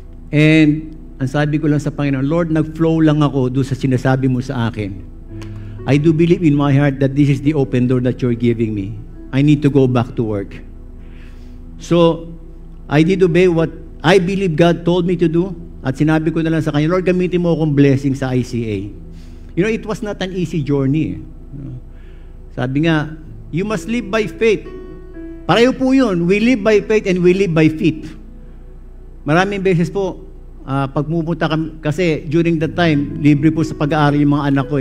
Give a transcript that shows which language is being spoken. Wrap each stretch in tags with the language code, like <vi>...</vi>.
<tl>And ang sabi ko lang sa Panginoon, Lord, nag-flow lang ako doon sa sinasabi mo sa akin.</tl> <en>I do believe in my heart that this is the open door that you're giving me. I need to go back to work. So, I did obey what I believe God told me to do.</en> <tl>At sinabi ko na lang sa Kanya, Lord, gamitin mo akong blessing sa ICA.</tl> <en>You know, it was not an easy journey.</en> <tl>Sabi nga,</tl> <en>you must live by faith.</en> <tl>Pareho po yun.</tl> <en>We live by faith and we live by faith.</en> <tl>Maraming beses po, pag pumunta kami, kasi</tl> <en>during that time,</en> <tl>libre po sa pag-aaral yung mga anak ko.</tl>